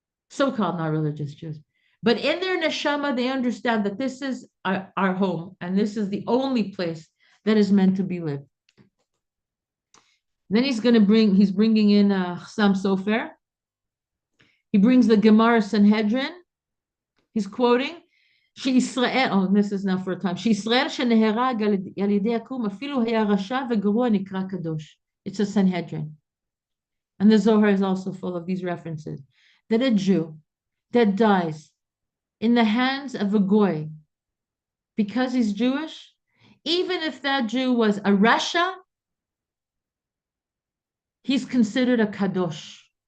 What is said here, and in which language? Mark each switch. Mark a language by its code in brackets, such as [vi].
[en] So-called not religious Jews. But in their neshama, they understand that this is our home, and this is the only place that is meant to be lived. Then he's bringing in Chassam Sofer. He brings the Gemara Sanhedrin. [he] He's quoting, שישראל, this is now for a time, שישראל שנהרג על ידי יקום, אפילו היה רשע וגרוע נקרא קדוש. [en] It's a Sanhedrin. And the Zohar is also full of these references. That a Jew that dies in the hands of a goy because he's Jewish, even if that Jew was a rasha, he's considered a kadosh.